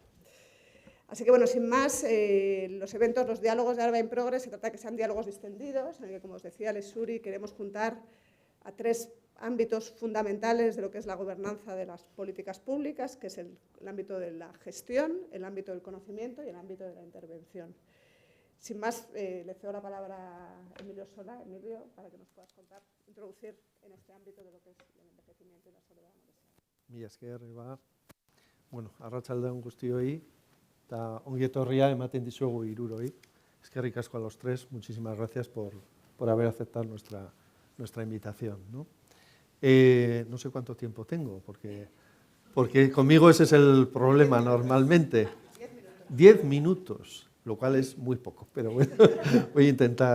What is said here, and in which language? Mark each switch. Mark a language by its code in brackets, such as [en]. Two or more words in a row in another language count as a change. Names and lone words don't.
[es] Así que, bueno, sin más, los eventos, los diálogos de Araba in Progress, se trata de que sean diálogos distendidos, en el que, como os decía Lexuri, queremos juntar a 3 ámbitos fundamentales de lo que es la gobernanza de las políticas públicas, que es el ámbito de la gestión, el ámbito del conocimiento y el ámbito de la intervención. Sin más, le cedo la palabra a Emilio Sola, Emilio, para que nos puedas contar, introducir en este ámbito de lo que es el envejecimiento y la soledad. [eu] Mila esker, Eba. Bueno, arratsaldeon guztioi, eta ongi etorria ematen dizuegu hiruroi. Eskerrik asko [es] a los 3, muchísimas gracias por haber aceptado nuestra invitación, ¿no? No sé cuánto tiempo tengo, porque porque conmigo ese es el problema normalmente. 10 minutos, lo cual es muy poco, pero bueno, voy a intentar.